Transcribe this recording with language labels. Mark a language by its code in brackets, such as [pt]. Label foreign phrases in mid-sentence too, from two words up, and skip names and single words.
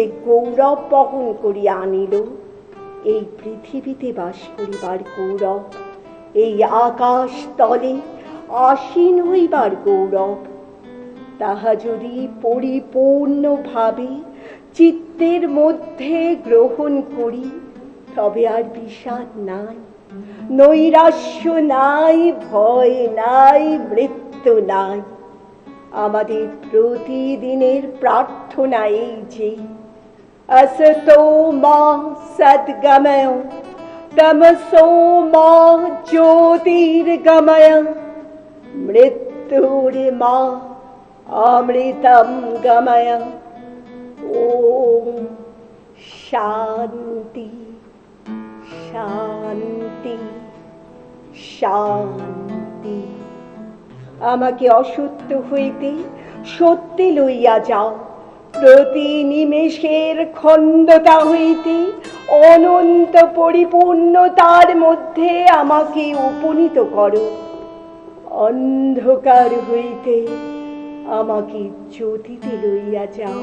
[bn] গৌরব বহন করিয়া আনিল, এই পৃথিবীতে বাস করিবার গৌরব, এই আকাশ তলে আসীন হইবার গৌরব, তাহা যদি পরিপূর্ণভাবে চিত্তের মধ্যে গ্রহণ করি, তবে আর বিষাদ নাই, নৈরাশ্য নাই, ভয় নাই, মৃত্যু নাই। আমাদের প্রতিদিনের প্রার্থনা এই যে, [sa] असतो मा सद्गमय तमसो मा ज्योतिर्गमय मृत्युर्मा अमृतं गमय। ओम शांति शांति शांति। [bn] আমাকে অসত্য হইতে সত্যে লইয়া যাও, প্রতি নিমেষের খণ্ডতা হইতে অনন্ত পরিপূর্ণতার মধ্যে আমাকে উপনীত করো। অন্ধকার হইতে আমাকে জ্যোতিতে লইয়া যাও।